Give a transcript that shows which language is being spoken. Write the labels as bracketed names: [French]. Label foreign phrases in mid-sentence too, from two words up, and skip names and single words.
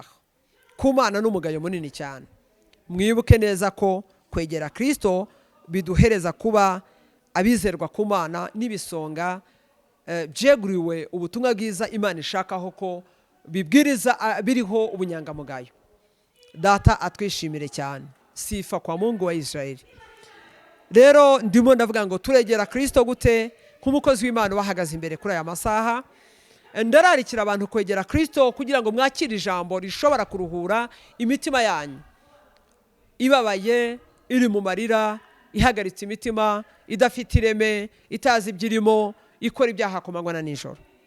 [Kinyarwanda] Ku Mana n'umugayo munini cyane. Mwibuke neza ko kwegera Kristo biduhereza kuba abizerwa ku Mana n'ibisonga byeguriwe ubutumwa bwiza Imana ishakaho ko bibwiriza biriho ubunyangamugayo. Data atwishimire cyane. [Swahili] Sifa kwa Mungu wa Israeli. [Kinyarwanda] Rero ndimo ndavuga ngo turegera Kristo gute nk'umukozi w'Imana bahagaze imbere kuri aya masaha. Ndararikira abantu kwegera Kristo kugira ngo mwakire ijambo rishobora kuruhura imitima yanyu ibabaye, iri mu marira, ihagaritse imitima, idafite ireme, itazi ibyirimo, ikora ibyaha ku manywa na nijoro.